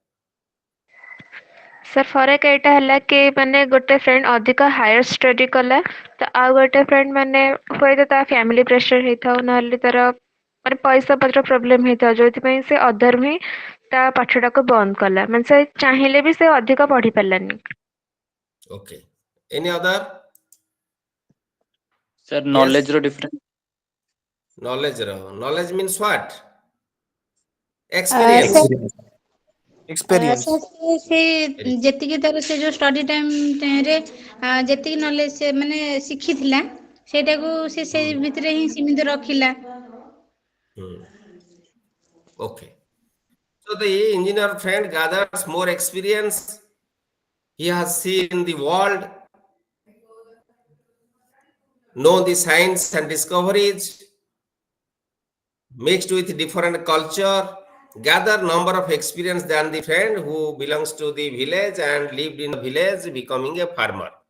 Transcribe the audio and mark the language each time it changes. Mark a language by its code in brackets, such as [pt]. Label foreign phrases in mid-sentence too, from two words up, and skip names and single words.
[or] ସାର୍ ଫରକ ଏଇଟା ହେଲା କି ମାନେ ଗୋଟେ ଫ୍ରେଣ୍ଡ ଅଧିକ [en] higher study [or] କଲା ତ ଆଉ ଗୋଟେ ଫ୍ରେଣ୍ଡ ମାନେ ହୁଏତ ତା [en] family pressure [or] ହେଇଥାଉ ନହେଲେ ତାର ମାନେ ପଇସା ପତ୍ର ପ୍ରୋବ୍ଲେମ ହେଇଥାଉ ଯୋଉଥିପାଇଁ ସେ ଅଧାରୁ ହିଁ ତା ପାଠଟାକୁ ବନ୍ଦ କଲା ମାନେ ସେ ଚାହିଁଲେ ବି ସେ ଅଧିକ ପଢି ପାରିଲାନି। [en] Okay. Any other? Sir, Yes. knowledge ro difference. Knowledge means what? experience. [or] ସାର୍ [en] experience. [or] ସାର୍ ସେ ଯେତିକି ତାର ସେ ଯୋଉ [en] study time [or] ଯେତିକି ନଲେଜ ସେ ମାନେ ଶିଖିଥିଲା ସେଇଟାକୁ ସେ ସେଇ ଭିତରେ ହିଁ ସୀମିତ ରଖିଲା। [en] Okay. So the engineer friend gathers more experience. He has seen the world, know the science and discoveries, mixed with different culture, gather number of experience than the friend who belongs to the village and lived in the village becoming a farmer.